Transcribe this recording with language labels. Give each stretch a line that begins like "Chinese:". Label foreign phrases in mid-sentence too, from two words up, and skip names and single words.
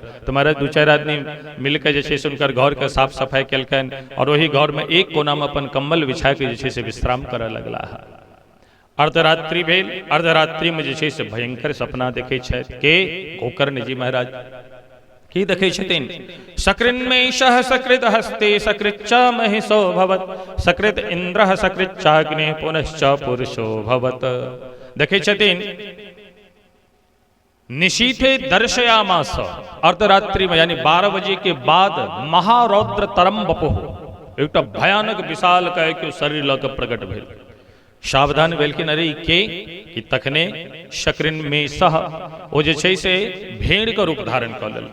Maithili: तो महाराज दू चारि आदमी मिलकर जे छै से हुनकर घर के साफ सफाई केलकनि, और वही घर में एक कोना में अपन कम्बल बिछा के जे छै से विश्राम करऽ लगला है। अर्धरात्रि भेल। अर्धरात्रि में जे छै से भयंकर सपना देखे छथि के गोकर्ण जी महाराज। की देखे छथिन?
Sanskrit: सकृन्मेषः सकृत हस्ते सकृच्च महिषो भवत, सकृत इंद्रः सकृच्चाग्ने पुनश्च पुरुषो भवत।
Maithili: देखे छथिन
Sanskrit: निशीथे दर्शयामास,
Maithili: अर्धरात्रि में यानी 12 बजे के बाद
Sanskrit: महारौद्र तरम बपो,
Maithili: एक भयानक विशाल कह के शरीर लऽ के प्रकट भेल। सावधान भेलखिन, अरे के कि तखने शकृन्मेषः ओ जे छै से भेड़ के रूप धारण कऽ लेल।